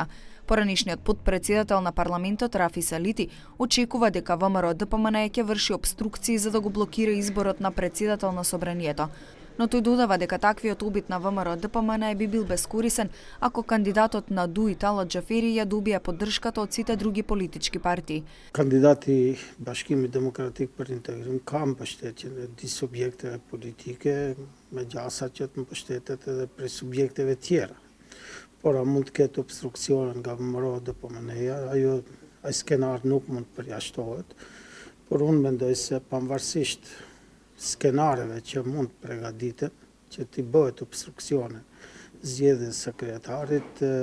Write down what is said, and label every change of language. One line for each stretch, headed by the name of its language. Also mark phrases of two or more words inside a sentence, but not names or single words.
Macedonian: Поранишниот подпредседател на парламентот Рафи Салити очекува дека ВМРО-ДПМН ќе врши обструкции за да го блокира изборот на председател на Собранието. Но тој додава дека таквиот обид на ВМРО-ДПМН би бил бескорисен ако кандидатот на Дуи Талат Џафери ја добија поддршката од сите други политички партии.
Albanian: Kandidati Bashkimi Demokratik për Integrim ka mbështetje në di subjekteve politike, megjasa që të mbështetet edhe prej subjekteve tjera. Por a mund të ketë obstruksione nga ВМРО-DPMN-ja, ai skenar nuk mund përjashtohet, por unë mendoj se pavarësisht skenareve që mund përgatiten, që t'i bëhet obstruksione zgjedhjes së kryetarit,